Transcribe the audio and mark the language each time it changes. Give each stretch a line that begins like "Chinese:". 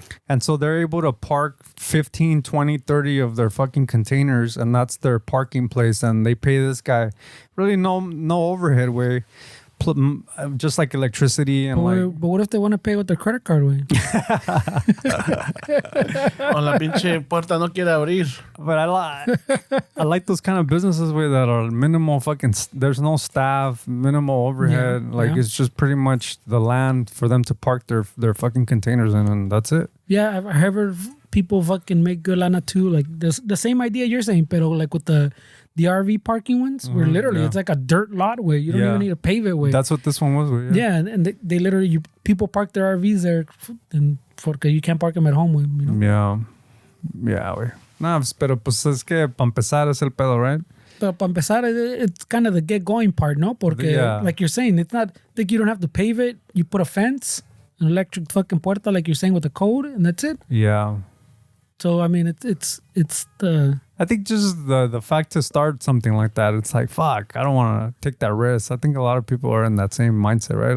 English: And so they're able to park 15, 20, 30 of their fucking containers, and that's their parking place. And they pay this guy really no overhead way. Just like electricity and but what if they want to pay with their credit card way?
Spanish: O la pinche puerta no quiere abrir.
English: But I like those kind of businesses where that are minimal fucking. There's no staff, minimal overhead. It's just pretty much the land for them to park their fucking containers in, and that's it. Yeah, I've heard people fucking make good lana too. Like the same idea you're saying, pero like with the RV parking ones, where literally it's like a dirt lot where you don't even need to pave it with. That's what this one was with. Yeah, and they literally people park their RVs there, and porque you can't park them at home with, you know. Yeah, güey.
Spanish: No, pero pues es que para empezar es el pedo,
English: right? But
Spanish: para empezar,
English: it's kind of the get going part, no?
Spanish: Porque
English: like you're saying, it's not like you don't have to pave it. You put a fence, an electric fucking puerta, like you're saying with the code, and that's it. Yeah. So I mean, it's the. I think just the fact to start something like that, it's like, fuck, I don't want to take that risk. I think a lot of people are in that same mindset, right?